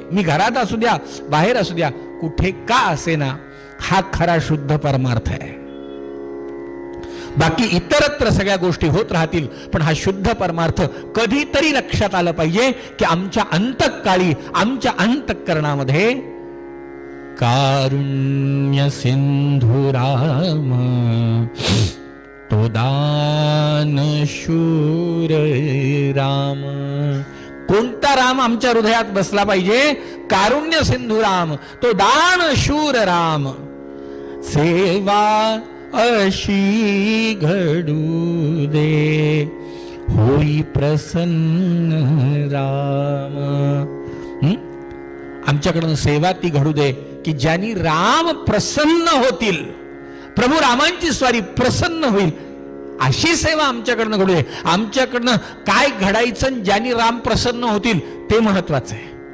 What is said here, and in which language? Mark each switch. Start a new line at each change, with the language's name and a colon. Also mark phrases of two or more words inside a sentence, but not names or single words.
Marathi: मी घरात असू द्या बाहेर असू द्या, कुठे का असेना, हा खरा शुद्ध परमार्थ आहे. बाकी इतरत्र सगळ्या गोष्टी होत राहतील, पण हा शुद्ध परमार्थ कधीतरी लक्षात आलं पाहिजे की आमच्या अंतःकाळी, आमच्या अंतःकरणामध्ये कारुण्य सिंधू राम तो दानशूर राम. कोणता राम आमच्या हृदयात बसला पाहिजे? कारुण्य सिंधू राम, तो दानशूर राम. सेवा अशी घडू दे, होई प्रसन्न राम. आमच्याकडून सेवा ती घडू दे की ज्यांनी राम प्रसन्न होतील, प्रभू रामांची स्वारी प्रसन्न होईल, अशी सेवा आमच्याकडनं घडू दे. आमच्याकडनं काय घडायचं, ज्यांनी राम प्रसन्न होतील ते महत्वाचं आहे.